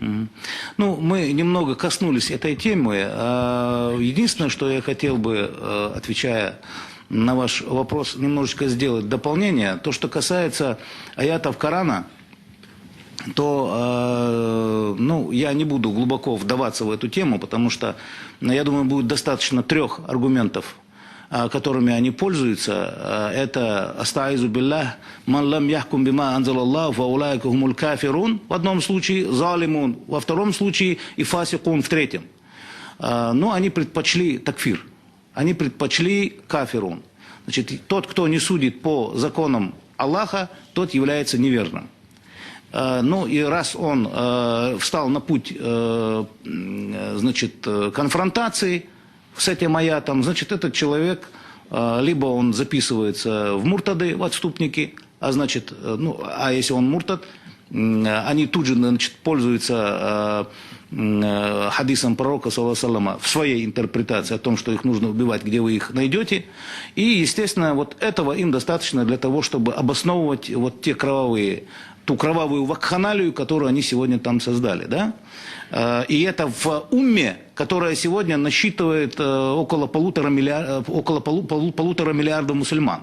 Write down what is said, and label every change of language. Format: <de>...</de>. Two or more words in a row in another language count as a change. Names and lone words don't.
<ru>Ну, мы немного коснулись этой темы. Единственное, что я хотел бы, отвечая на ваш вопрос, немножечко сделать дополнение. То, что касается аятов Корана, то я не буду глубоко вдаваться в эту тему, потому что, я думаю, будет достаточно 3 аргументов, которыми они пользуются. Это</ru> <ar>«أستعيذ بالله من لم يحكم بما أنزل الله فأولئك هم الكافرون»</ar> <ru>в одном случае, «залимун» во втором случае и «фасикун» в третьем. Но они предпочли такфир, они предпочли кафирун. Значит, тот, кто не судит по законам Аллаха, тот является неверным. Ну и раз он встал на путь, значит, конфронтации с этим аятом, значит, этот человек, либо он записывается в муртады, в отступники, а значит, а если он муртад, они тут же, значит, пользуются хадисом пророка,</ru> <ar>صلى الله عليه وسلم,</ar> <ru>в своей интерпретации о том, что их нужно убивать, где вы их найдете. И, естественно, вот этого им достаточно для того, чтобы обосновывать вот ту кровавую вакханалию, которую они сегодня там создали. Да? И это в умме, которая сегодня насчитывает около полутора миллиардов мусульман.</ru>